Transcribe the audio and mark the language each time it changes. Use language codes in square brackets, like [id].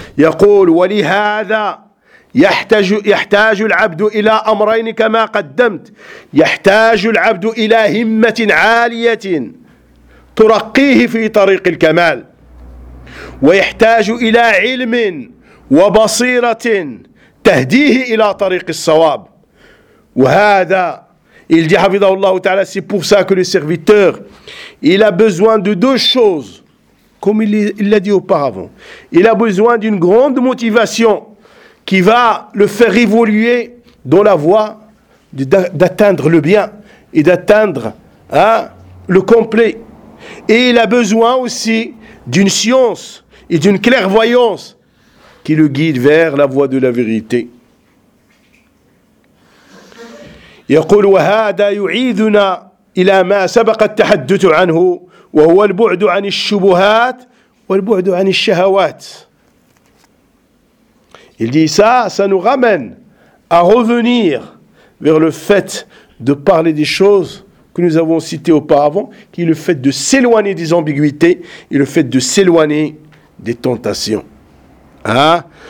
[ar] يقول ولهذا يحتاج العبد الى امرين كما قدمت، يحتاج العبد الى همة عالية ترقيه في طريق الكمال، ويحتاج الى علم وبصيرة تهديه الى طريق الصواب. وهذا [fr] il dit hafidhahullah ta'ala, c'est pour ça que le serviteur il a besoin de deux choses, comme il l'a dit auparavant. Il a besoin d'une grande motivation qui va le faire évoluer dans la voie d'atteindre le bien et d'atteindre, hein, le complet. Et il a besoin aussi d'une science et d'une clairvoyance qui le guide vers la voie de la vérité. [ar] يقول وهذا يعيدنا إلى ما سبق التحدث عنه وهو البعد عن الشبهات والبعد عن الشهوات. [fr] Il dit ça, ça nous ramène à revenir vers le fait de parler des choses que nous avons citées auparavant, qui est le fait de s'éloigner des ambiguïtés et le fait de s'éloigner des tentations. Hein?